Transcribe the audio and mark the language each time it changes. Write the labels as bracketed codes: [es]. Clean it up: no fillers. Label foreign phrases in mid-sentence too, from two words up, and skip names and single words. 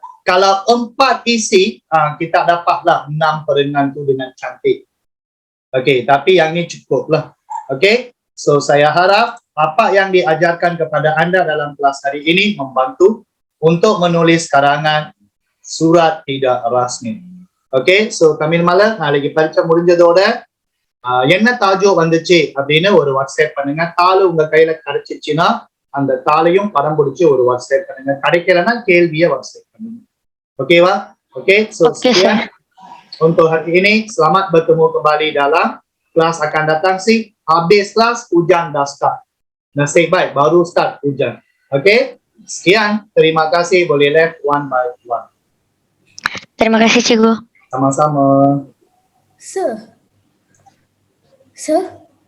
[ms] Kalau empat isi, kita dapatlah 6 perengan tu dengan cantik. Okey, tapi yang ni cukup lah. [en] Okey, so [ms] saya harap apa yang diajarkan kepada anda dalam kelas hari ini membantu untuk menulis karangan surat tidak rasmi. Okey, [ta] so தமிழ் மலர் நாளைக்கு பரீட்சை முடிஞ்சதோட என்ன தாஜோ வந்துச்சு அப்படின்னு ஒரு வாட்ஸ்அப் பண்ணுங்க. தாள் உங்க கையில கிடைச்சிச்சுன்னா அந்த தாளையும் படம் பிடிச்சி ஒரு வாட்ஸ்அப் பண்ணுங்க. கிடைக்கலன்னா கேள்வியை வாட்ஸ்அப் பண்ணுங்க. [ms] Okey, Wak? Okey, so sekian untuk hari ini. Selamat bertemu kembali dalam kelas akan datang sih. Habis kelas, hujan dah start. Nasib baik, baru start hujan. Okey, sekian. Terima kasih. Boleh [en] left one by one. [ms] Terima kasih cikgu. Sama-sama. Sir. Sir,